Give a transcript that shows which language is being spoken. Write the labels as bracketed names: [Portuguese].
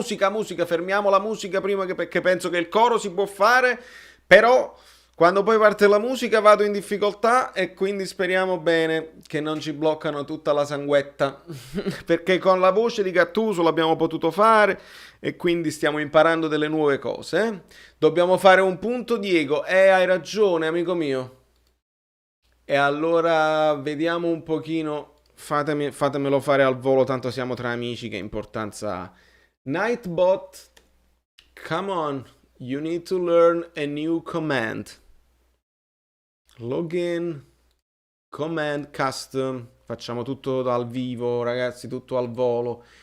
[Italian] Musica, fermiamo la musica prima perché penso che il coro si può fare, però quando poi parte la musica vado in difficoltà e quindi speriamo bene che non ci bloccano tutta la sanguetta, perché con la voce di Gattuso l'abbiamo potuto fare e quindi stiamo imparando delle nuove cose. Dobbiamo fare un punto, Diego, hai ragione, amico mio. E allora vediamo un pochino, fatemelo fare al volo, tanto siamo tra amici, che importanza ha. [English] Nightbot, come on, you need to learn a new command. Login, [Italian] Command custom, facciamo tutto dal vivo, ragazzi, tutto al volo.